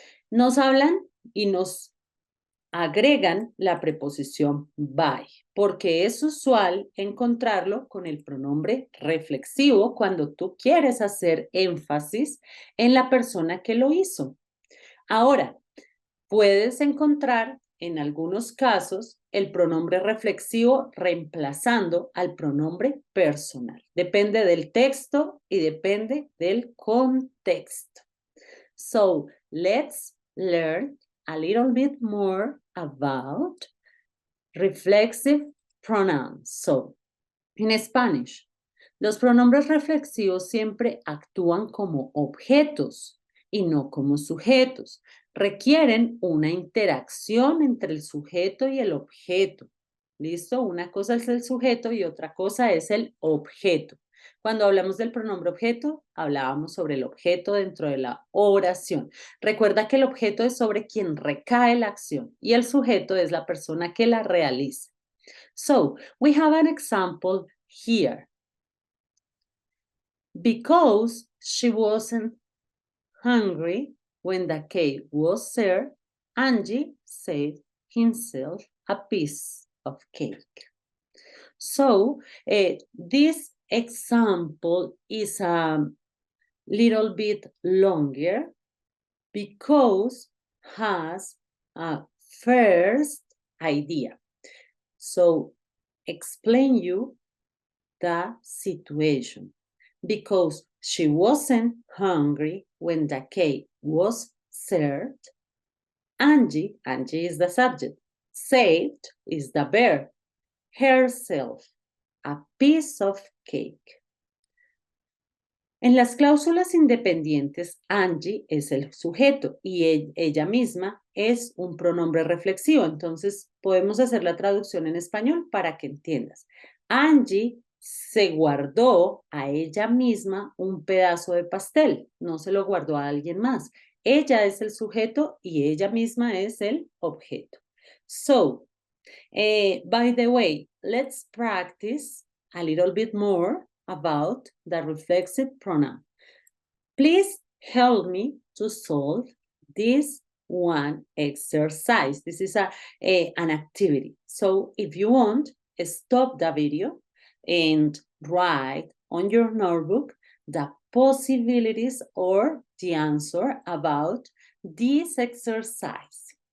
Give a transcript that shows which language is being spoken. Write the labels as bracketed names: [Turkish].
[Spanish] Nos hablan y nos agregan la preposición by, porque es usual encontrarlo con el pronombre reflexivo cuando tú quieres hacer énfasis en la persona que lo hizo. Ahora, puedes encontrar en algunos casos el pronombre reflexivo reemplazando al pronombre personal. Depende del texto y depende del contexto. [English] So, let's learn a little bit more about reflexive pronouns. So, in Spanish, [Spanish] los pronombres reflexivos siempre actúan como objetos y no como sujetos. Requieren una interacción entre el sujeto y el objeto. ¿Listo? Una cosa es el sujeto y otra cosa es el objeto. Cuando hablamos del pronombre objeto, hablábamos sobre el objeto dentro de la oración. Recuerda que el objeto es sobre quien recae la acción y el sujeto es la persona que la realiza. [English] So, we have an example here. Because she wasn't hungry when the cake was served, Angie saved himself a piece of cake. So, this example is a little bit longer because has a first idea. So, explain you the situation. Because she wasn't hungry when the cake was served, Angie is the subject, saved is the verb, herself, a piece of cake. [Spanish] En las cláusulas independientes, Angie es el sujeto y ella misma es un pronombre reflexivo. Entonces, podemos hacer la traducción en español para que entiendas. Angie se guardó a ella misma un pedazo de pastel, no se lo guardó a alguien más. Ella es el sujeto y ella misma es el objeto. [English] So, by the way, let's practice a little bit more about the reflexive pronoun. Please help me to solve this one exercise. This is an activity. So if you want, stop the video and write on your notebook the possibilities or the answer about this exercise.